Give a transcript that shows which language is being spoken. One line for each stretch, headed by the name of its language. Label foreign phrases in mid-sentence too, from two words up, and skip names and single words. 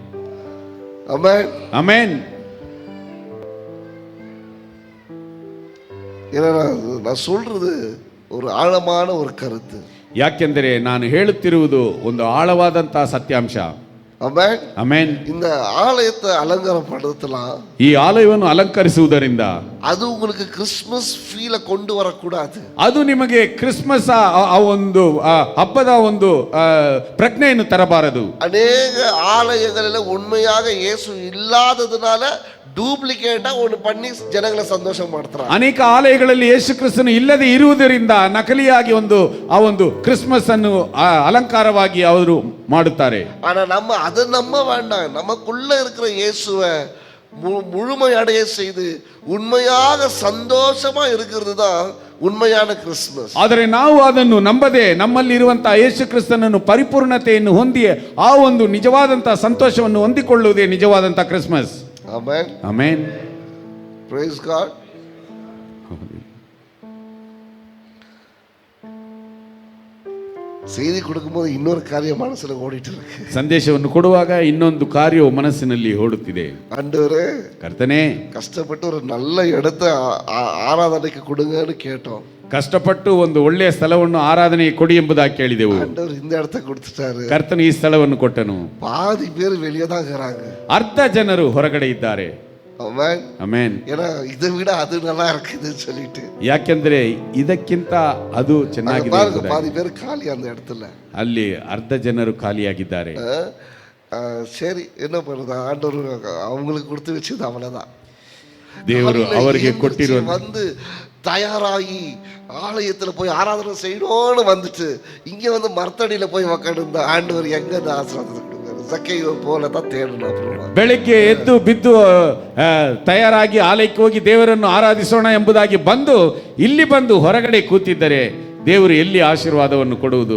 Kannada: ಆಮೆನ್. ಆಮೆನ್.
Tamil: நான் சொல்றது ஒரு ஆழமான ஒரு கருத்து.
Kannada: ಯಾಕೆಂದರೆ ನಾನು ಹೇಳುತ್ತಿರುವುದು ಒಂದು ಆಳವಾದಂತಹ ಸತ್ಯಾಂಶ. ಆಮೆನ್. ಆಮೆನ್.
Tamil: இந்த ஆலயத்தை அலங்காரப்படுத்தலாம்.
Kannada: ಈ ಆಲಯವನ್ನು ಅಲಂಕರಿಸುವುದರಿಂದ
Tamil: ಅದು உங்களுக்கு கிறிஸ்மஸ் ಫೀಲ್ கொண்டு வரக்கூடாது.
Kannada: ಅದು ನಿಮಗೆ ಕ್ರಿಸ್ಮಸ್ ಒಂದು ಹಬ್ಬದ ಒಂದು ಪ್ರಜ್ಞೆಯನ್ನು ತರಬಾರದು. ಅನೇಕ ಆಲಯಗಳಲ್ಲಿ
Tamil: ಉண்மையாக இயேசு இல்லாததுனால ಡೂಪ್ಲಿಕೇಟ್ ஒன்னு பண்ணி ಜನங்களை சந்தோஷம் ಮಾಡ್ತಾರೆ.
Kannada: ಅನೇಕ ಆಲಯಗಳಲ್ಲಿ ಯೇಸು ಕ್ರಿಸ್ತನು ಇಲ್ಲದೆ ಇರುವುದರಿಂದ ನಕಲಿಯಾಗಿ ಒಂದು ಕ್ರಿಸ್ಮಸ್ ಅನ್ನು ಅಲಂಕಾರವಾಗಿ ಅವರು ಮಾಡುತ್ತಾರೆ.
Tamil: ஆனா அது நம்ம வேண்டாம். நமக்குள்ள இருக்கிற இயேசுவை முழுமையடைய செய்து உண்மையாக சந்தோஷமா இருக்கிறது தான் உண்மையான கிறிஸ்துமஸ்.
Kannada: ಆದರೆ ನಾವು ಅದನ್ನು ನಂಬದೆ ನಮ್ಮಲ್ಲಿ ಇರುವಂತಹ ಯೇಸು ಕ್ರಿಸ್ತನನ್ನು ಪರಿಪೂರ್ಣತೆಯನ್ನು ಹೊಂದಿ ಆ ಒಂದು ನಿಜವಾದಂತಹ ಸಂತೋಷವನ್ನು ಹೊಂದಿಕೊಳ್ಳುವುದೇ ನಿಜವಾದಂತಹ ಕ್ರಿಸ್ಮಸ್. ಆಮೆನ್ ಆಮೆನ್.
English: Praise God.
Tamil: செய்தி கொடுக்கும்போது இன்னொரு காரியம் மனசுல ஓடிட்டு இருக்கு.
Kannada: ಸಂದೇಶವನ್ನು ಕೊಡುವಾಗ ಇನ್ನೊಂದು ಕಾರ್ಯವು ಮನಸ್ಸಿನಲ್ಲಿ ಓಡುತ್ತಿದೆ.
Tamil: ஆண்டவரே,
Kannada: ಕರ್ತನೇ,
Tamil: ಕಷ್ಟಪಟ್ಟು ஒரு நல்ல இடத்தை ஆராதனைக்கு கொடுங்கன்னு கேட்டோம்.
Kannada: ಕಷ್ಟಪಟ್ಟು ಒಂದು ಒಳ್ಳೆಯ ಸ್ಥಳವನ್ನು ಆರಾಧನೆಗೆ ಕೊಡಿ ಎಂಬುದಾಗಿ ಕೇಳಿದೆವು.
Tamil: ஆண்டவர் இந்த இடத்தை கொடுத்துட்டாரு.
Kannada: ಕರ್ತನು ಈ ಸ್ಥಳವನ್ನು ಕೊಟ್ಟನು.
Tamil: பாதி பேர் வெளியே தான் இருக்காங்க.
Kannada: ಅರ್ಧ ಜನರು ಹೊರಗಡೆ ಇದ್ದಾರೆ. ಆಮೆನ್ ಆಮೆನ್.
Tamil: ஏன் இத விட அது நல்லா இருக்குது சொல்லிட்டு.
Kannada: ಯಾಕೆಂದ್ರೆ ಇದಕ್ಕಿಂತ ಅದು ಚೆನ್ನಾಗಿದೆ.
Tamil: பாதி பேர் ಖಾಲಿ அந்த இடத்துல.
Kannada: ಅಲ್ಲಿ ಅರ್ಧ ಜನರು ಖಾಲಿಯಾಗಿದ್ದಾರೆ.
Tamil: சரி, என்ன பண்றது? ஆண்டவர் அவங்களுக்கு கொடுத்து வச்சது அவ்வளவுதான்.
Kannada: ದೇವರು ಅವರಿಗೆ ಕೊಟ್ಟಿರುವ
Tamil: வந்து தயாராகி ஆலயத்துல போய் ஆராதனை செய்யணும்னு வந்துட்டு இங்க வந்து மரத்தடியில போய் உக்காந்து ஆண்டவர் எங்க ஆசீர்வாதத்தை
Kannada: ಬೆಳಿಗ್ಗೆ ಎದ್ದು ಬಿದ್ದು ತಯಾರಾಗಿ ಆಲಯಕ್ಕೆ ಹೋಗಿ ದೇವರನ್ನು ಆರಾಧಿಸೋಣ ಎಂಬುದಾಗಿ ಬಂದು ಇಲ್ಲಿ ಬಂದು ಹೊರಗಡೆ ಕೂತಿದ್ದರೆ ದೇವರು ಎಲ್ಲಿ ಆಶೀರ್ವಾದವನ್ನು ಕೊಡುವುದು?